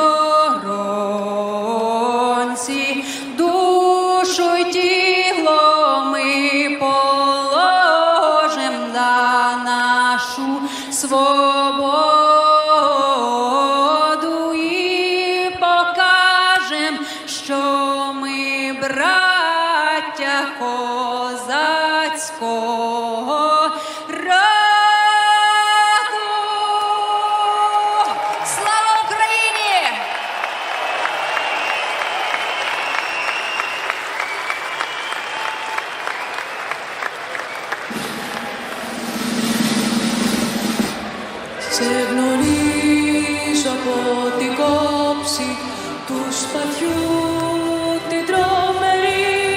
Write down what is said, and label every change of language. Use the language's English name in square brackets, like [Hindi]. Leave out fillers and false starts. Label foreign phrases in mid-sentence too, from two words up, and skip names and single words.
[Ukrainian] сторонці, душу й тіло ми свободу і покажем, що ми браття козацького роду. Слава Україні! [Greek] Σε γνωρίζω από την κόψη του σπαθιού την τρομερή.